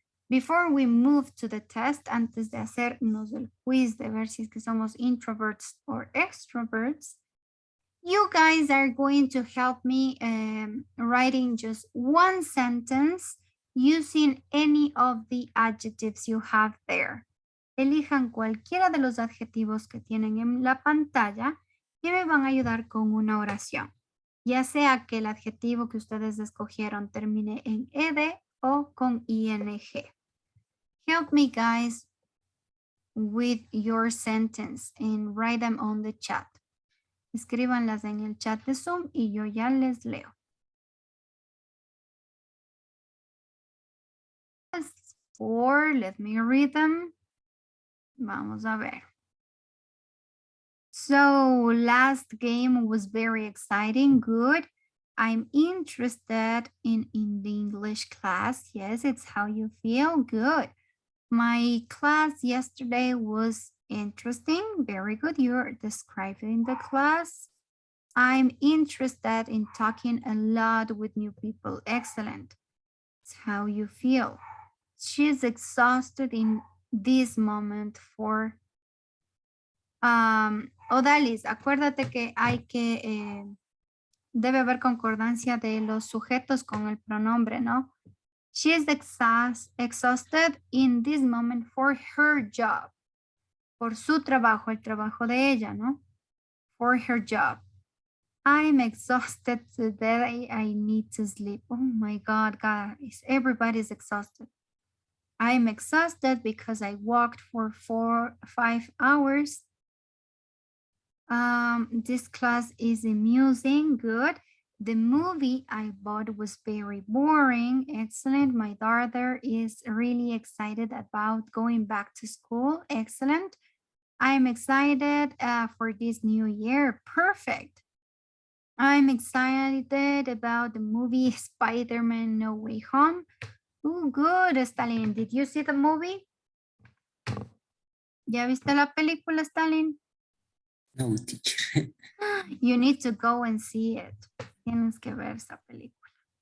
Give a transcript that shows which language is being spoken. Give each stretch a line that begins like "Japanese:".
English: Before we move to the test,
Spanish: antes de hacernos el quiz de ver si es que somos
English: introverts or extroverts, You guys are going to help me writing just one sentence using any of the adjectives you have there.
Spanish: Elijan cualquiera de los adjetivos que tienen en la pantalla y me van a ayudar con una oración. Ya sea que el adjetivo que ustedes escogieron termine en ed o con ing.
English: Help me, guys, with your sentence and write them on the chat.
Spanish: Escríbanlas en el chat de Zoom y yo ya les leo.
English: Four, let me read them.
Spanish: Vamos a ver.
English: So last game was very exciting. Good. I'm interested in the English class. Yes, it's how you feel. Good. My class yesterday was interesting. Very good. You're describing the class. I'm interested in talking a lot with new people. Excellent. It's how you feel. She's exhausted in this moment for Odalis,
Spanish: acuérdate que hay que debe haber concordancia de los sujetos con el pronombre, ¿no?
English: She is exhausted in this moment for her job.
Spanish: Por su trabajo, el trabajo de ella, ¿no?
English: For her job. I'm exhausted today. I need to sleep. Oh my God, guys, everybody's exhausted. I'm exhausted because I walked for 5 hours. This class is amusing. Good. The movie I bought was very boring. Excellent. My daughter is really excited about going back to school. Excellent. I'm excited for this new year. Perfect. I'm excited about the movie Spider-Man No Way Home. Oh, good, Stalin. Did you see the movie?
Spanish: ¿Ya viste la película, Stalin?
English: No, teacher. You need to go and see it.
Spanish: Tienes que ver esa película.